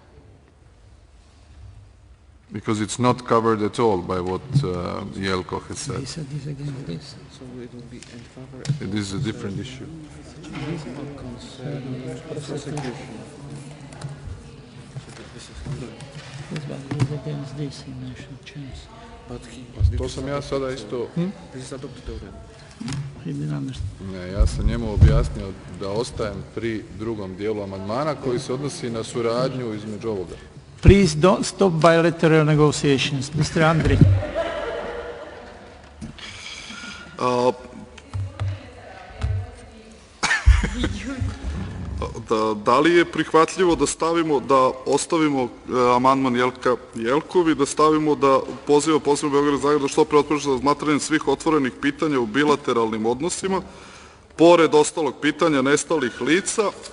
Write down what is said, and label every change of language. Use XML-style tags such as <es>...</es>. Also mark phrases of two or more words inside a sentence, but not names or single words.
<en>Because it's not covered at all by what Jelko has said. So it will be in favor. It is a different issue.</en> <hr>To sam ja sada isto... Ne, ja sam njemu objasnio da ostajem pri drugom dijelu amandmana koji se odnosi na suradnju između ovoga.</hr> <en>Please don't stop bilateral negotiations. Mr. Andri.</en> <sr>Da li je prihvatljivo da ostavimo amandman Jelka Jelkovi, da stavimo da poziva posebno Beograd i Zagreb da što pre otpočne razmatranje svih otvorenih pitanja u bilateralnim odnosima, pored ostalog pitanja nestalih lica</sr>